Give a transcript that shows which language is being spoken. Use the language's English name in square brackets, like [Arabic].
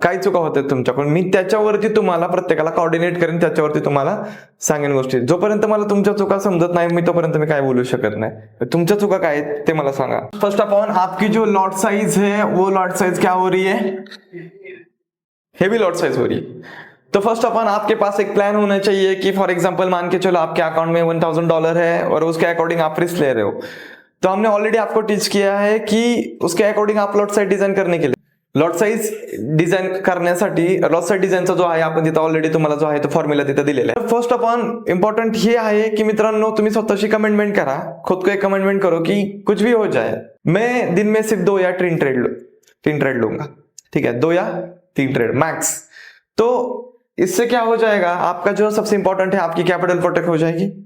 [Marathi] काय चुका होते तुमच्याकडून, मी त्याच्यावरती तुम्हाला प्रत्येकाला कोऑर्डिनेट करेन, त्याच्यावरती तुम्हाला सांगेन गोष्टी। जोपर्यंत मला तुमच्या चुका समजत नाही मी तोपर्यंत मी काय बोलू शकत नाही। तुमच्या चुका काय आहेत ते मला सांगा। [Hindi] फर्स्ट ऑफ ऑल आपकी जो लॉट साइज है वो लॉट साइज क्या हो रही है, हेवी लॉट साइज हो रही है। तो फर्स्ट ऑफ ऑल आपके पास एक प्लान होना चाहिए कि फॉर एग्जांपल मान के चलो आपके अकाउंट में $1000 है और उसके अकॉर्डिंग आप रिस्क ले रहे हो। तो हमने ऑलरेडी आपको टीच किया है कि उसके अकॉर्डिंग आप लॉट साइज डिझाईन करने के लिए, [Marathi] लॉट साइज डिझाईन करण्यासाठी लॉट साइज डिझाईनचा जो आहे आपण तिथं ऑलरेडी तुम्हाला जो आहे तो फॉर्म्युला तिथं दिलेला आहे। फर्स्ट ऑफ ऑल इंपॉर्टंट हे आहे की मित्रांनो तुम्ही स्वतःशी कमिटमेंट करा, [Hindi] खुद को एक कमिटमेंट करो कि कुछ भी हो जाए मैं दिन में सिर्फ 2 या 3 ट्रेड लूंगा, ठीक है, 2 या 3 ट्रेड मैक्स। तो इससे क्या हो जाएगा, आपका जो सबसे इंपॉर्टेंट है आपकी कैपिटल प्रोटेक्ट हो जाएगी।